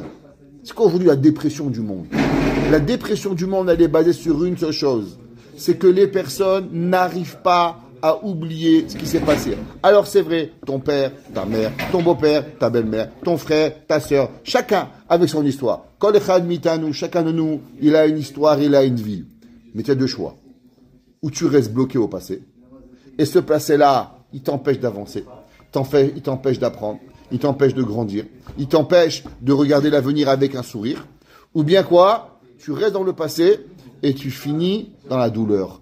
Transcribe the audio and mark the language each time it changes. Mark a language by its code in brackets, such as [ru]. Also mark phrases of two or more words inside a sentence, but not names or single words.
[fr] C'est quoi aujourd'hui la dépression du monde? La dépression du monde, elle est basée sur une seule chose. C'est que les personnes n'arrivent pas à oublier ce qui s'est passé. Alors c'est vrai, ton père, ta mère, ton beau-père, ta belle-mère, ton frère, ta sœur, chacun avec son histoire. [he] כל אחד מאיתנו, [fr] chacun de nous, il a une histoire, il a une vie. Mais tu as deux choix. Ou tu restes bloqué au passé, et ce passé-là, il t'empêche d'avancer, il t'empêche d'apprendre, il t'empêche de grandir, il t'empêche de regarder l'avenir avec un sourire, ou bien quoi, tu restes dans le passé et tu finis dans la douleur.